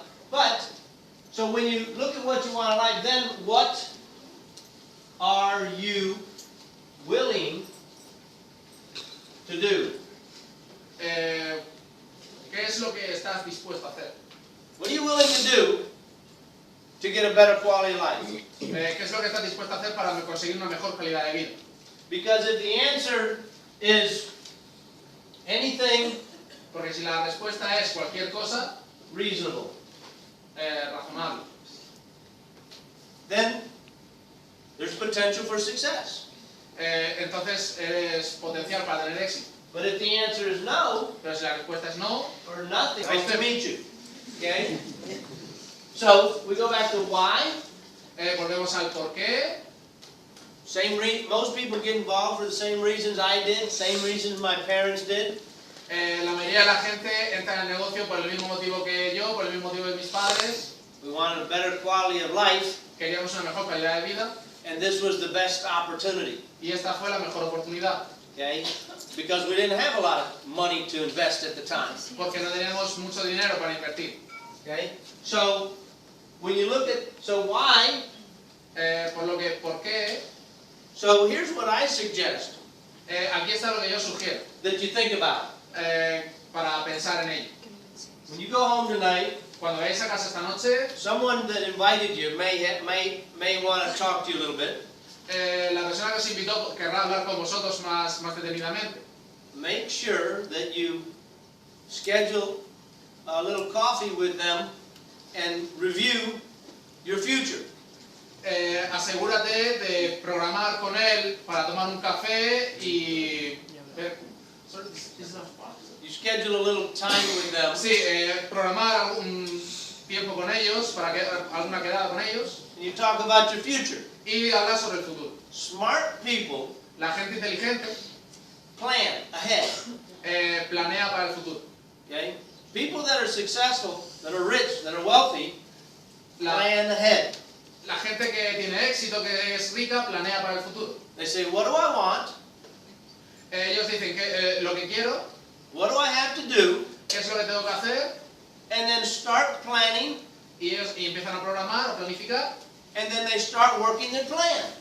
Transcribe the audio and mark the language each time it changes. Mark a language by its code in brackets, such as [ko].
[en] But, so when you look at what you want in life, then what are you willing to do? [es] ¿Qué es lo que estás dispuesto a hacer? [en] What are you willing to do to get a better quality of life? [es] ¿Qué es lo que estás dispuesto a hacer para conseguir una mejor calidad de vida? [en] Because if the answer is anything [es] Porque si la respuesta es cualquier cosa, [en] reasonable, [es] razonable, [en] then there's potential for success. [es] Entonces eres potencial para tener éxito. [en] But if the answer is no, [es] Pero si la respuesta es no, [en] or nothing, nice to meet you. Okay? So, we go back to why. [es] volvemos al por qué. [en] Most people get involved for the same reasons I did, same reasons my parents did. [es] La mayoría de la gente entra en el negocio por el mismo motivo que yo, por el mismo motivo de mis padres. [en] We wanted a better quality of life, [es] Queríamos una mejor calidad de vida [en] and this was the best opportunity. [es] y esta fue la mejor oportunidad. [en] Okay? Because we didn't have a lot of money to invest at the time. [es] Porque no teníamos mucho dinero para invertir. [en] Okay? So, when you look at, so why? [es] ¿Por qué? [en] So here's what I suggest [es] Aquí está lo que yo sugiero [en] that you think about. [es] para pensar en ello. [en] When you go home tonight, [es] Cuando vayáis a casa esta noche, [en] someone that invited you may want to talk to you a little bit. [es] la persona que os invitó querrá hablar con vosotros más detenidamente. [en] Make sure that you schedule a little coffee with them and review your future. [es] Asegúrate de programar con él para tomar un café y ver. [en] You schedule a little time with them. [es] Sí, programar algún tiempo con ellos, alguna quedada con ellos [en] And you talk about your future. [es] y hablar sobre el futuro. [en] Smart people [es] La gente inteligente [en] plan ahead. [es] planea para el futuro. [en] Okay? People that are successful, that are rich, that are wealthy, plan ahead. [es] La gente que tiene éxito, que es rica, planea para el futuro. [en] They say, what do I want? [es] Ellos dicen que lo que quiero, [en] What do I have to do? [es] qué es lo que tengo que hacer, [en] And then start planning, [es] y ellos empiezan a programar, a planificar, [en] and then they start working their plan.